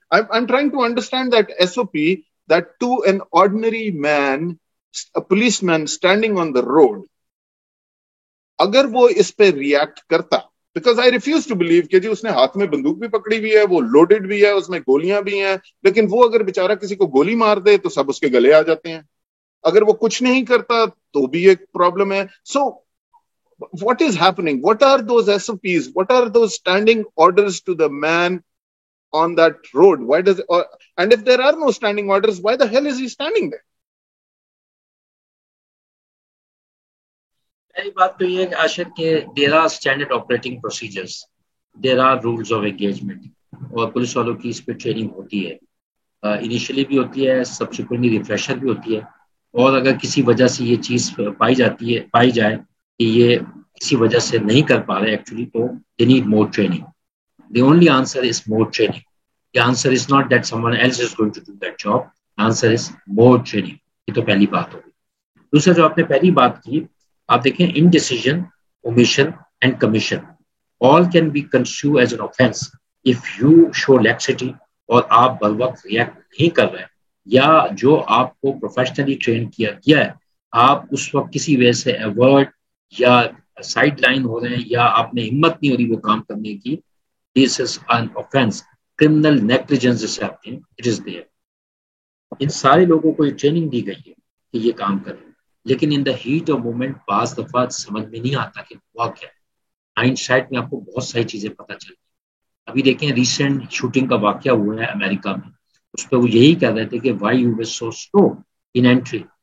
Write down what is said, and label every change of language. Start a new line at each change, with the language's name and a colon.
English: I'm trying to understand that SOP that to an ordinary man, a policeman standing on the road,
Urdu: اگر وہ اس پہ react کرتا,
English: because I refuse to believe
Urdu: کہ جی اس نے ہاتھ میں بندوق بھی پکڑی ہوئی ہے, وہ لوڈڈ بھی ہے, اس میں گولیاں بھی ہیں, لیکن وہ اگر بیچارہ کسی کو گولی مار دے تو سب اس کے گلے آ جاتے ہیں. اگر وہ کچھ نہیں کرتا تو بھی ایک پرابلم ہے.
English: So what is happening? What are those SOPs? What are those standing orders to the man on that road? Why does and if there are no standing orders, why the hell is he standing there?
Urdu: پہلی بات تو یہ ہے کہ عاشق کے
English: there are standard operating procedures, there are rules of engagement,
Urdu: اور police والوں کی اس پہ ٹریننگ ہوتی ہے, انیشلی بھی ہوتی ہے, سبسیکوئنٹلی ریفریشر بھی ہوتی ہے. اور اگر کسی وجہ سے یہ چیز پائی جائے کہ یہ کسی وجہ سے نہیں کر پا رہے ایکچولی, تو
English: They need more training. The only answer is more training. The answer is not that someone else is going to do that job, answer is more training.
Urdu: یہ تو پہلی بات ہوگی. دوسرا جو آپ نے پہلی بات کی, آپ دیکھیں انڈیسیژن, omission and commission
English: all can be construed as an offense if you show laxity,
Urdu: اور آپ بر وقت ریئیکٹ نہیں کر رہے, یا جو آپ کو پروفیشنلی ٹرین کیا گیا ہے آپ اس وقت کسی وجہ سے ایورٹ یا سائڈ لائن ہو رہے ہیں, یا آپ نے ہمت نہیں ہو رہی وہ کام کرنے کی,
English: this is an offense. criminal negligence
Urdu: جسے آتے ہیں,
English: it is there.
Urdu: ان سارے لوگوں کو یہ ٹریننگ دی گئی ہے کہ یہ کام کریں, لیکن
English: in the heat of moment
Urdu: بعض دفعہ سمجھ میں نہیں آتا کہ ہوا کیا. ہائنڈ سائٹ میں آپ کو بہت ساری چیزیں پتہ چلتی. ابھی دیکھیں ریسنٹ شوٹنگ کا واقعہ ہوا ہے امریکہ میں, اس پہ وہ یہی کہہ رہے تھے کہ
English: Why you was so slow in entry.